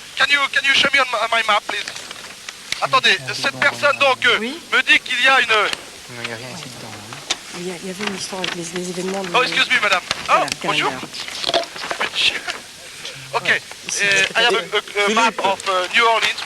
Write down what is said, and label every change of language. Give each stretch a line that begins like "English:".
English: Can you show me on my map, please?
French: Attendez, cette personne donc Oui. me dit qu'il y a une... Non, il n'y a rien ici dedans. hein. Il y avait une histoire avec les événements de...
English: Oh, excuse me, madame. Oh,
French: Voilà, bonjour.
English: calendar. Ok. I have a map of New Orleans.